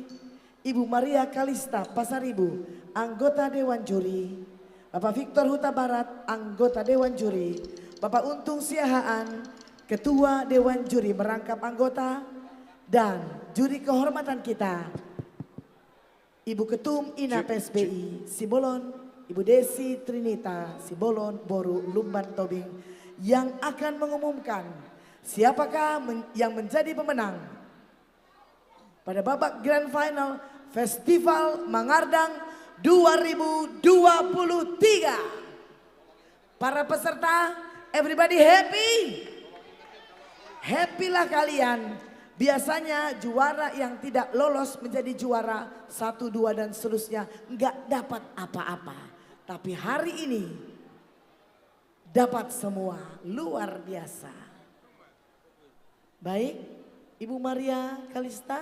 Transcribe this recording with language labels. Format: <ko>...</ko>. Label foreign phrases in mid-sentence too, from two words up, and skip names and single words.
<id>Ibu Maria Kalista Pasaribu, anggota Dewan Juri. Bapak Victor Huta Barat, anggota Dewan Juri. Bapak Untung Siahaan, Ketua Dewan Juri merangkap anggota. Dan juri kehormatan kita, Ibu Ketum Ina PSBI Simbolon, Ibu Desi Trinita Simbolon Boru Lumban Tobing, yang akan mengumumkan siapakah yang menjadi pemenang pada babak Grand Final Festival Mangardang 2023. Para peserta,</id> <en>everybody happy?</en> <id>Happy-lah kalian. Biasanya juara yang tidak lolos menjadi juara 1, 2 dan seterusnya nggak dapat apa-apa. Tapi hari ini dapat semua, luar biasa. Baik, Ibu Maria Kalista.</id>